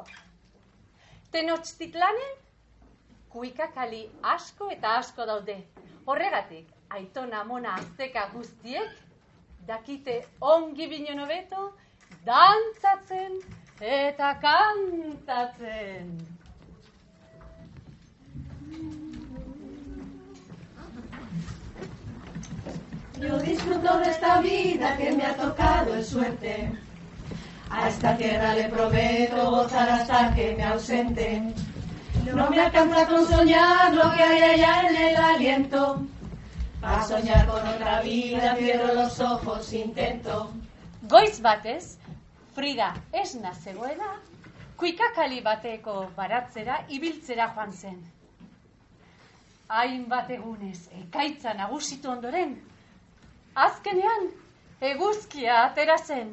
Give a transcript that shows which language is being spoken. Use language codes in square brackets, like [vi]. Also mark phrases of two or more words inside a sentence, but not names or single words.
[eu] Tenochtitlanen, kuikakali asko eta asko daude. Horregatik, aitona amona azteka guztiek, dakite ongi binen hobeto, dantzatzen eta kantatzen. [es] Yo disfruto de esta vida que me ha tocado en suerte. A esta tierra le prometo gozar hasta que me ausente. No me alcanza con soñar lo que hay allá en el aliento. A soñar con otra vida, cierro los ojos, intento. [eu] Goiz batez, Frida esna zegoela, kuikakali bateko baratzera ibiltzera joan zen. Hainbat egunez ekaitza nagusitu ondoren, azkenean eguzkia atera zen.